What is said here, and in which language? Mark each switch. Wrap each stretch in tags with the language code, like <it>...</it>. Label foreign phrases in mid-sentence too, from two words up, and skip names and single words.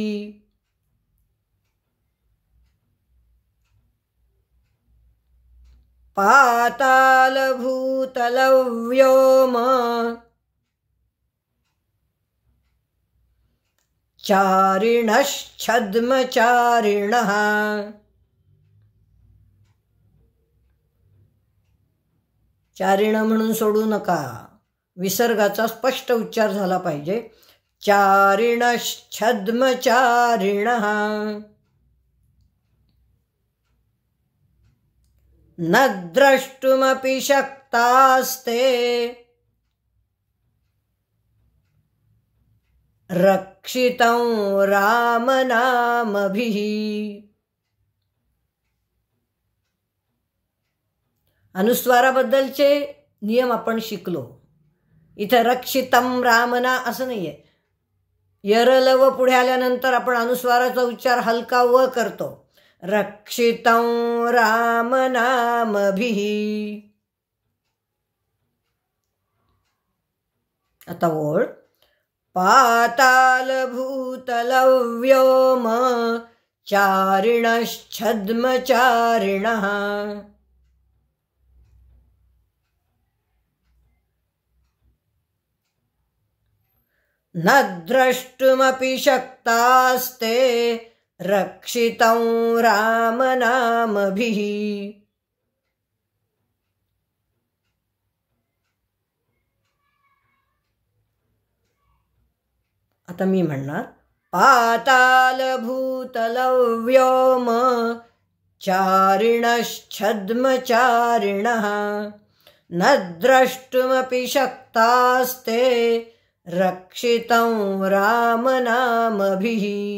<sa>पाताल भूतल व्योम चारिणश्छद्मचारिणः.</sa> <mr>चारिण म्हणून सोडू नका, विसर्गाचा स्पष्ट उच्चार झाला पाहिजे.</mr> <sa>चारिणश्छद्मचारिणः न द्रष्टुमपि शक्तास्ते रक्षितं रामनामभिः।</sa> <mr>अनुस्वाराबद्दलचे नियम आपण शिकलो. इथे</mr> <sa>रक्षितम रामना</sa> <mr>असं नाहीये. यरलव पुढे आल्यानंतर आपण अनुस्वाराचा उच्चार हलका व करतो.</mr> <sa>रक्षितं रामनामभिः.</sa> <mr>आता ओळ.</mr> <sa>पाताल भूतल व्योम चारिणश्छद्मचारिणः न द्रष्टुमपि शक्तास्ते रक्षितं रामनामभिः.</sa> <mr>आता मी म्हणणार.</mr> <sa>पाताल भूतल व्योम चारिणश्छद्मचारिणः न द्रष्टुमपि शक्तास्ते रक्षितं रामनामभिः.</sa>